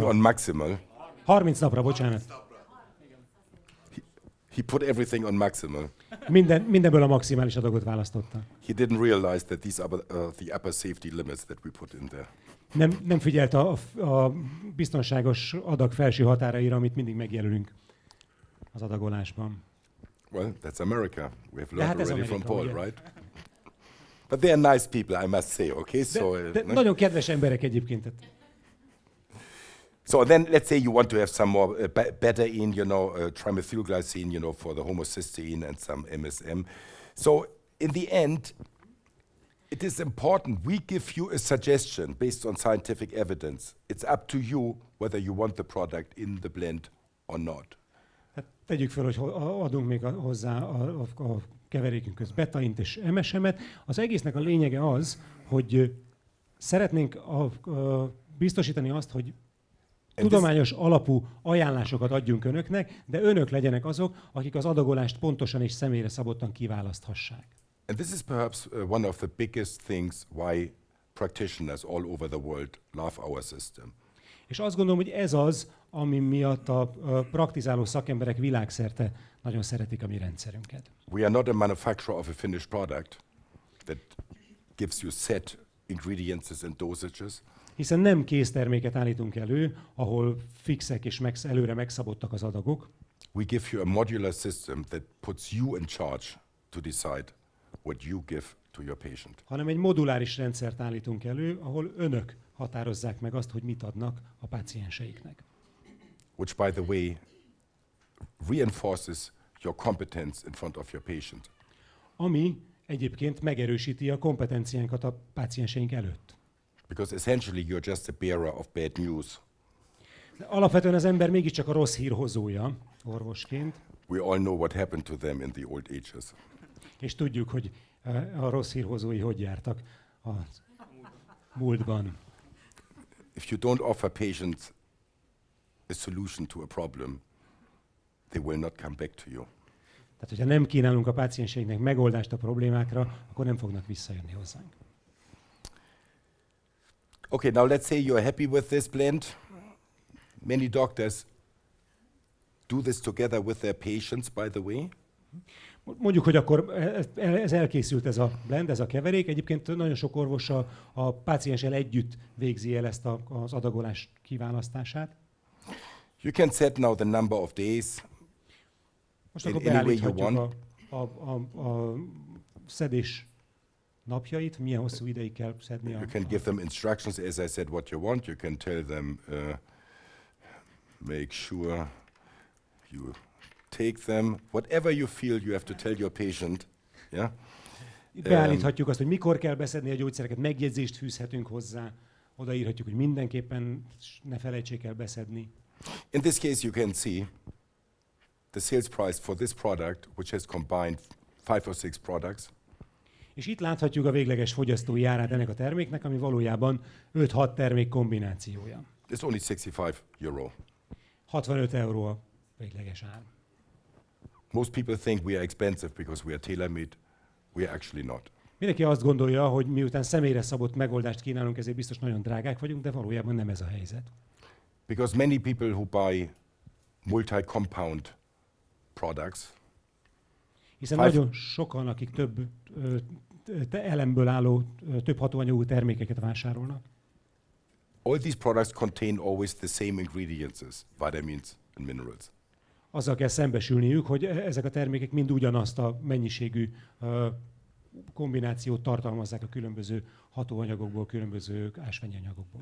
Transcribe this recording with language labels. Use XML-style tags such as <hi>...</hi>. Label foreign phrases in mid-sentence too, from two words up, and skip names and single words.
<hu>napra.</hu> <en>on maximal.</en> <hu>30 napra, bocsánat.</hu> <en>He put everything on maximal.</en> <hu>Mindenből a maximális adagot választotta.</hu> <en>He didn't realize that these are the upper safety limits that we put in there.</en> <hu>Nem figyelt a biztonságos adag felső határaira, amit mindig megjelölünk az adagolásban.</hu> <en>Well, that's America. We have</en> <hu>De hát</hu> <en>learned</en> <hu>ez</hu> <en>already from</en> <hu>Amerika, Paul, ugye?</hu> <en>right? But they are nice people, I must say, okay?</en> <hu>De nagyon kedves emberek egyébként. Tehát</hu> <en>So then let's say you want to have some more betaine, trimethylglycine, for the homocysteine and some MSM. So in the end, it is important we give you a suggestion based on scientific evidence. It's up to you whether you want the product in the blend or not.</en> <hu>hát tegyük fel, hogy adunk még hozzá a keverékünkhöz betaint és MSM-et. Az egésznek a lényege az, hogy szeretnénk biztosítani azt, hogy tudományos alapú ajánlásokat adjunk önöknek, de önök legyenek azok, akik az adagolást pontosan és személyre szabottan kiválaszthassák.</hu> <en>And this is perhaps one of the biggest things why practitioners all over the world love our system.</en> <hu>És azt gondolom, hogy ez az, ami miatt a praktizáló szakemberek világszerte nagyon szeretik a mi rendszerünket.</hu> <en>We are not a manufacturer of a finished product that gives you set ingredients and dosages.</en> <hu>Hiszen nem készterméket állítunk elő, ahol fixek és előre megszabottak az adagok,</hu> <en>We give you a modular system that puts you in charge to decide what you give to your patient.</en> <hu>hanem egy moduláris rendszert állítunk elő, ahol önök határozzák meg azt, hogy mit adnak a pácienseiknek.</hu> <en>Which, by the way, reinforces your competence in front of your patient.</en> <hu>Ami egyébként megerősíti a kompetenciánkat a pácienseink előtt.</hu> <en>Because essentially you're just a bearer of bad news.</en> <hu>De alapvetően az ember mégiscsak a rossz hír hozója orvosként,</hu> <en>We all know what happened to them in the old ages.</en> <hu>és tudjuk, hogy a rossz hírhozói hogy jártak a múltban.</hu> <en>If you don't offer patients a solution to a problem, they will not come back to you.</en> <hu>Tehát, hogyha nem kínálunk a pácienseinknek megoldást a problémákra, akkor nem fognak visszajönni hozzánk.</hu> <en>Okay, now let's say you're happy with this blend. Many doctors do this together with their patients, by the way.</en> <hu>Mondjuk, hogy akkor ez elkészült ez a blend, ez a keverék. Egyébként nagyon sok orvos a pácienssel együtt végzi el ezt az adagolás kiválasztását.</hu> <en>You can set now the number of days.</en> <hu>Most akkor</hu> <en>any way you</en> <hu>beállíthatjuk a szedés napjait, milyen hosszú ideig kell szedni</hu> <en>You can give them instructions, as I said, what you want. You can tell them, make sure you take them. Whatever you feel, you have to tell your patient. Yeah.</en> <hu>Beállíthatjuk azt, hogy mikor kell beszedni a gyógyszereket, megjegyzést fűzhetünk hozzá, odaírhatjuk, hogy mindenképpen ne felejtsék el beszedni.</hu> <en>In this case, you can see the sales price for this product, which has combined 5 or 6 products.</en> <hu>És itt láthatjuk a végleges fogyasztói árát ennek a terméknek, ami valójában 5-6 termék kombinációja.</hu> <en>It's only 65 euro.</en> <hu>65 euró a végleges ár.</hu> <en>Most people think we are expensive because we are tailor-made. We are actually not.</en> <hu>Mindenki azt gondolja, hogy miután személyre szabott megoldást kínálunk, ezért biztos nagyon drágák vagyunk, de valójában nem ez a helyzet.</hu> <en>Because many people who buy multi-compound products,</en> <hu>Hiszen nagyon sokan, akik több elemből álló, több hatóanyagú termékeket vásárolnak,</hu> <en>all these products contain always the same ingredients, vitamins and minerals.</en> <hu>azzal kell szembesülniük, hogy ezek a termékek mind ugyanazt a mennyiségű kombinációt tartalmazzák a különböző hatóanyagokból, különböző ásványi anyagokból.</hu>